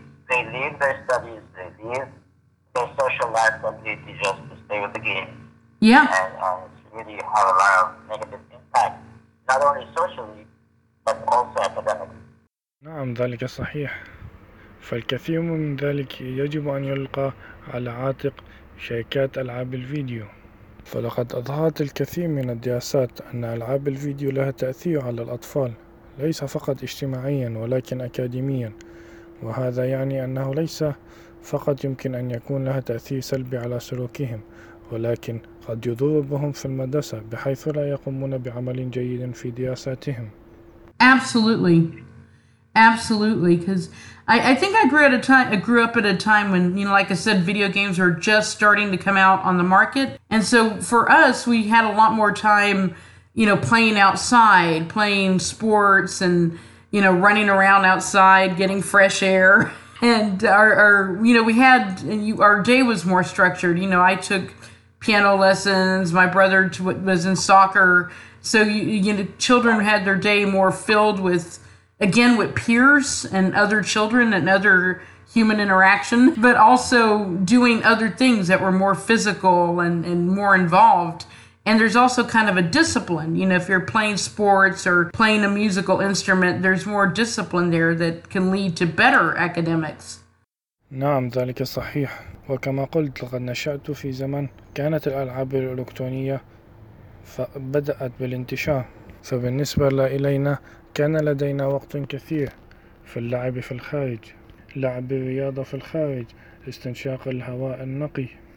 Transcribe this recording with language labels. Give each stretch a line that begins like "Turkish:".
English: They leave their studies, they leave their social life completely just to stay with the game. Yeah. And it's really had a lot of negative impact, not only socially, but also academically.
Arabic: نعم ذلك صحيح. فالكثير من ذلك يجب أن يلقى على عاتق شركات ألعاب الفيديو. فلقد أظهرت الكثير من الدراسات أن ألعاب الفيديو لها تأثير على الأطفال، ليس فقط اجتماعيا ولكن أكاديميا. وهذا يعني أنه ليس فقط يمكن أن يكون لها تأثير سلبي على سلوكهم ولكن قد يضر بهم في المدرسة بحيث لا يقومون بعمل جيد في دراساتهم.
English: Absolutely. Absolutely. Because I think I grew up at a time when, you know, like I said, video games were just starting to come out on the market. And so for us, we had a lot more time, you know, playing outside, playing sports and, you know, running around outside, getting fresh air. And our you know, we had, our day was more structured. You know, I took piano lessons. My brother was in soccer. So, you know, children had their day more filled with, again, with peers and other children and other human interaction, but also doing other things that were more physical and more involved. And there's also kind of a discipline, you know, if you're playing sports or playing a musical instrument, there's more discipline there that can lead to better academics.
Arabic: نعم ذلك صحيح. وكما قلت لقد نشأت في زمن كانت الألعاب الإلكترونية فبدأت بالانتشار. فبالنسبة إلينا كان لدينا وقت كثير في اللعب في الخارج، لعب الرياضة في الخارج، استنشاق الهواء النقي.